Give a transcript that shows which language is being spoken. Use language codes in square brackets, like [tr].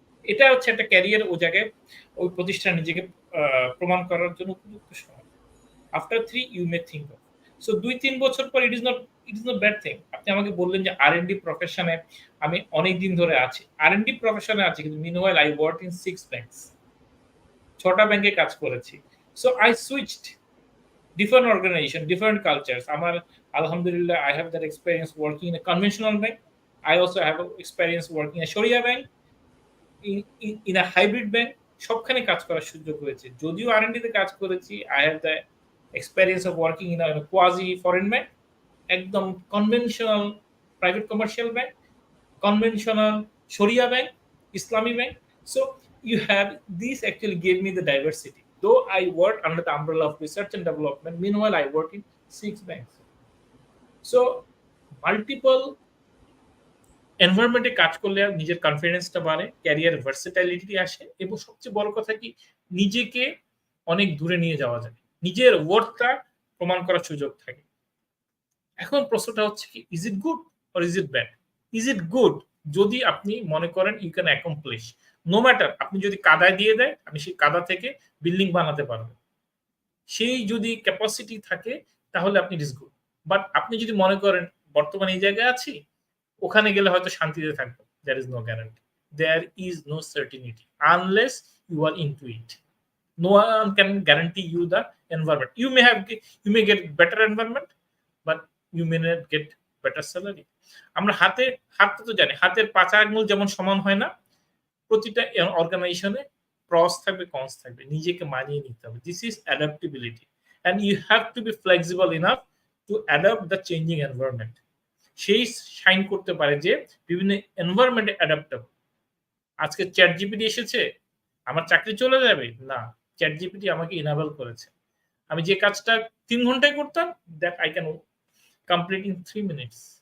[bn] এটা হচ্ছে একটা ক্যারিয়ার, ও জায়গায় ওই প্রতিষ্ঠানে নিজেকে প্রমাণ করার জন্য উপযুক্ত সময়। [en] After 3 you may think of. So [bn] 2-3 বছর পর [en] It is not bad thing. [bn] আপনি আমাকে বললেন যে আর&ডি প্রফেশনে আমি অনেক দিন ধরে আছি। আর&ডি প্রফেশনে আছি, কিন্তু [en] Meanwhile I work in 6 banks. [bn] 6টা ব্যাংকে কাজ করেছি। [en] So I switched different organization, different cultures. আমার alhamdulillah, I have that experience working in a conventional bank. I also have experience working in a Sharia bank, in a hybrid bank. [bn] সবখানে কাজ করার সুযোগ হয়েছে। যদিও আর&ডি তে কাজ করেছি, [en] I have the experience of working in a quasi foreign bank, [bn] একদম conventional private commercial bank, [en] conventional Sharia bank, Islamic bank. So you have these actually gave me the diversity. Though I work under the umbrella of research and development, meanwhile I work in 6 banks. [bn] So multiple এনভায়রনমেন্টে কাজ করলে নিজের কনফিডেন্সটা বাড়ে, career ভার্সেটাইলিটি আসে, এবং সবচেয়ে বড় কথা কি, নিজেকে অনেক দূরে নিয়ে যাওয়া যায়, নিজের ওয়ার্থটা প্রমাণ করার সুযোগ থাকে। এখন প্রশ্নটা হচ্ছে কি, [en] Is it good or is it bad? [bn] Is it good যদি আপনি মনে করেন [en] you can accomplish, [bn] no matter আপনি যদি কাদায় দিয়ে দেয়, আপনি সেই কাদা থেকে বিল্ডিং বানাতে পারবেন, সেই যদি ক্যাপাসিটি থাকে, তাহলে আপনি ইট ইজ গুড। বাট আপনি যদি মনে করেন বর্তমানে এই জায়গায় আছি, ওখানে গেলে হয়তো শান্তিতে থাকবো, [en] There is no guarantee, there is no certainty unless you are into it. No one can guarantee you the environment. You may get better environment, but you may not get better salary. [bn] আমরা হাতে তো জানি, হাতের 5 আঙ্গুল যেমন সমান হয় না, প্রতিটা অর্গানাইজেশনে প্রস থাকবে, কনস থাকবে, নিজেকে মানিয়ে নিতে হবে। [en] This is adaptability, and you have to be flexible enough to adapt the changing environment. [bn] সেই শাইন করতে পারে যে বিভিন্ন এনভায়রনমেন্টে অ্যাডাপ্টেবল। আজকে চ্যাট জিপিটি এসেছে, আমার চাকরি চলে যাবে না, চ্যাট জিপিটি আমাকে ইনাবল করেছে। আমি যে কাজটা 3 ঘন্টায় করতাম, [en] That I can complete in 3 minutes.